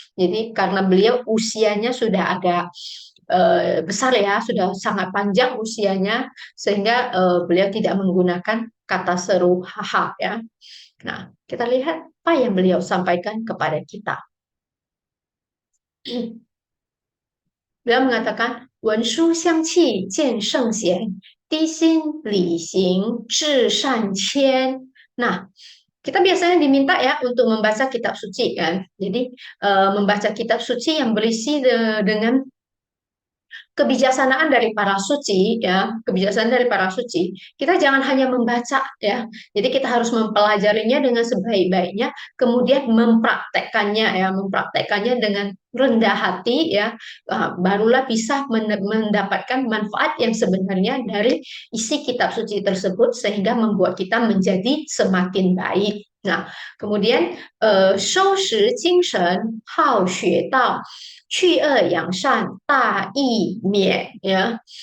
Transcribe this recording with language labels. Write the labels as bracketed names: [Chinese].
[Indonesian] Jadi karena beliau usianya sudah agak besar ya, sudah sangat panjang usianya, sehingga beliau tidak menggunakan kata seru haha ya. Nah, kita lihat apa yang beliau sampaikan kepada kita. Beliau mengatakan, [Chinese] 文书相契见圣贤，低心礼行至善谦. [Indonesian] Nah, kita biasanya diminta ya untuk membaca kitab suci kan. Jadi membaca kitab suci yang berisi dengan kebijaksanaan dari para suci ya, kebijaksanaan dari para suci. Kita jangan hanya membaca ya. Jadi kita harus mempelajarinya dengan sebaik-baiknya, kemudian mempraktekkannya dengan rendah hati ya. Barulah bisa mendapatkan manfaat yang sebenarnya dari isi kitab suci tersebut sehingga membuat kita menjadi semakin baik. Nah, kemudian [Chinese] 收拾精神，好学道，去恶扬善，大义勉ya.